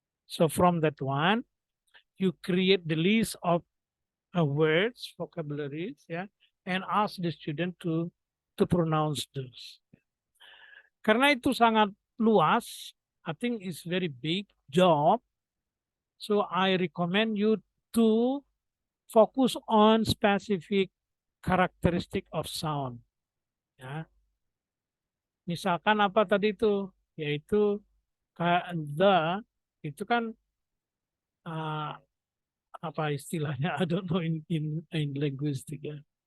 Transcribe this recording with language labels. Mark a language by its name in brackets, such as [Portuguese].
[English] So from that one, you create the list of words, vocabularies, ya, and ask the student to pronounce those. [Indonesian] Karena itu sangat luas, [English] I think it's very big job. So I recommend you to focus on specific characteristic of sound. Ya. [Indonesian] Misalkan apa tadi itu, yaitu the itu kan apa istilahnya? [English] I don't know in linguistic, ya.